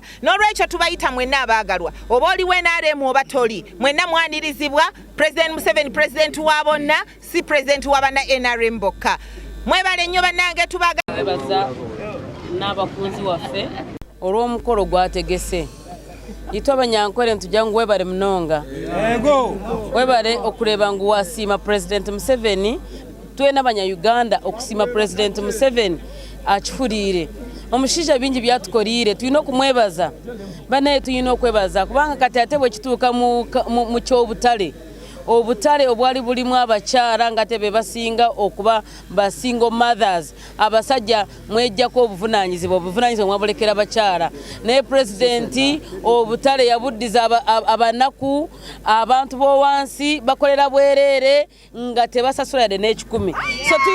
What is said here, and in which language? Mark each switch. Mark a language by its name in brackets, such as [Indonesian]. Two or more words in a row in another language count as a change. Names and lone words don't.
[Ganda] N'olwekyo tubayita mwenna abaagalwa oba oliwo NRM oba toli mwenna mwanirizibwa President Museveni President wa bonna si President wa bana NRM bokka. Mwebale nnyo bannange Kwebaza n'abakunzi waffe olw'omukolo gwategese [Nyankole] itwe abanyankwere ntujja ngu webale munonga webale okuleba ngu wasiima President Museveni twena abanyayuganda okusiima President Museveni akifuliire omushiija bingi byatukolire tulina okumwebaza [Ganda] banaye tulina okwebaza kubanga kati ate bwe kituuka mu kyobutale obutale obwali bulimu abakyala nga tebe basinga okuba basingo mothers abasajja mwejjako obuvunanyizibwa mwabulekera abakyala naye President obutale yabuddiza abanaku abantu b'owansi bakolera bwerere nga tebasasula yadde n'ekikumi so